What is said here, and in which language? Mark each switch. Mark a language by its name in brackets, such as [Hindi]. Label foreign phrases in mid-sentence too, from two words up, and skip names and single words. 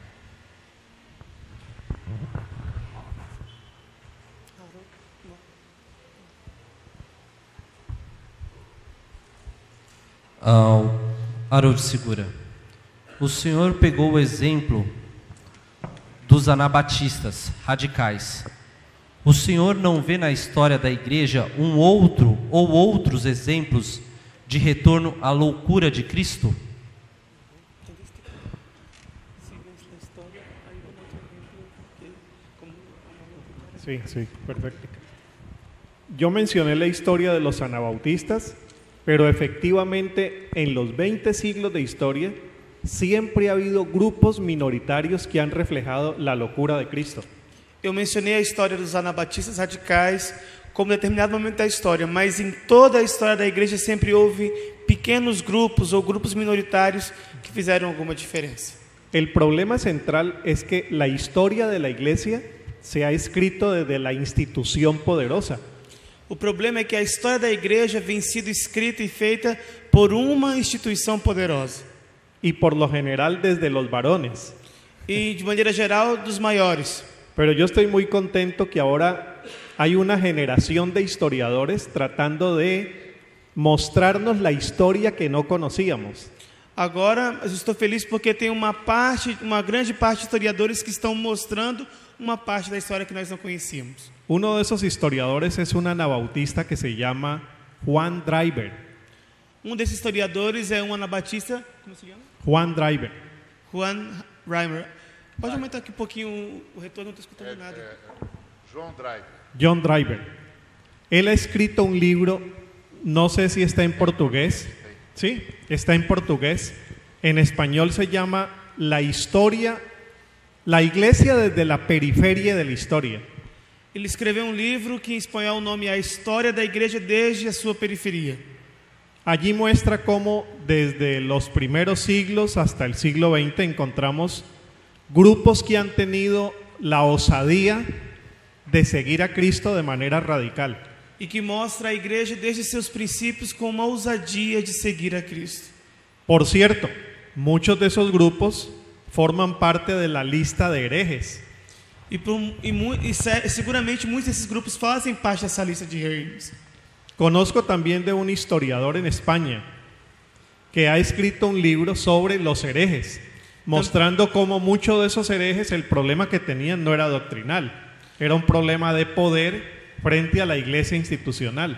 [Portuguese] Haroldo Segura, o senhor pegou o exemplo dos anabatistas radicais. O senhor não vê na história da igreja um outro ou outros exemplos de retorno à loucura de Cristo? [Spanish] Sí, sí, perfecto. Yo mencioné la historia de los anabautistas, pero efectivamente en los 20 siglos de historia siempre ha habido grupos minoritarios que han reflejado la locura de Cristo. [Portuguese] Eu mencionei a história dos anabatistas radicais como determinado momento da história, mas em toda a história da igreja sempre houve pequenos grupos ou grupos minoritários que fizeram alguma diferença. [Spanish] El problema central es que la historia de la iglesia se ha escrito desde la institución poderosa. [Portuguese] O problema é que a história da igreja vem sido escrita e feita por uma instituição poderosa. [Spanish] Y por lo general desde los varones. [Portuguese] E de maneira geral dos maiores. [Spanish] Pero yo estoy muy contento que ahora hay una generación de historiadores tratando de mostrarnos la historia que no conocíamos. [Portuguese] Agora, eu estou feliz porque tem uma grande parte de historiadores que estão mostrando uma parte da história que nós não conhecíamos. [Spanish] Uno de esos historiadores es un anabautista que se llama Juan Driver. [Portuguese] Um desses historiadores é um anabatista, como se chama? Juan Driver. Juan Reimer. Pode aumentar aqui um pouquinho o retorno, não estou escutando nada. John Driver. John Driver. [Spanish] Él ha escrito un libro no sé si está en portugués. Sí, está en portugués. En español se llama La Iglesia desde la periferia de la historia. [Portuguese] Ele escreveu um livro que em espanhol o nome é A História da Igreja desde a sua periferia. [Spanish] Allí muestra cómo desde los primeros siglos hasta el siglo XX encontramos grupos que han tenido la osadía de seguir a Cristo de manera radical. [Portuguese] E que mostra a igreja desde seus princípios com uma ousadia de seguir a Cristo. [Spanish] Por cierto, muchos de esos grupos forman parte de la lista de herejes. [Portuguese] Seguramente muitos desses grupos fazem parte dessa lista de hereges. [Spanish] Conozco también de un historiador en España que ha escrito un libro sobre los herejes, mostrando cómo muchos de esos herejes el problema que tenían no era doctrinal, era un problema de poder frente a la iglesia institucional.